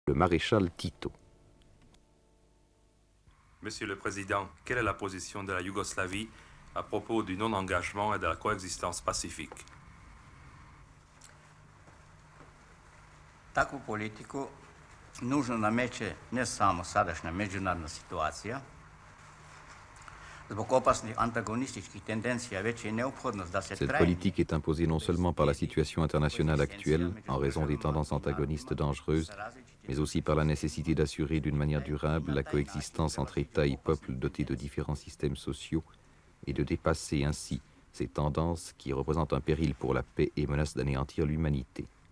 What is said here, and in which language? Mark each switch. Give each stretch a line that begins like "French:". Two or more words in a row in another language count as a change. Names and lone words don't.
French: le maréchal Tito. Monsieur le Président, quelle est la position de la Yougoslavie à propos du non-engagement et de la coexistence pacifique?
Serbian: Takvu politiku nužno nameće ne samo sadašnja međunarodna situacija, zbog opasnih antagonističkih tendencija već je neophodnost da se
French: Cette politique est imposée non seulement par la situation internationale actuelle, en raison des tendances antagonistes dangereuses, mais aussi par la nécessité d'assurer d'une manière durable la coexistence entre États et peuples dotés de différents systèmes sociaux et de dépasser ainsi ces tendances qui représentent un péril pour la paix et menacent d'anéantir l'humanité.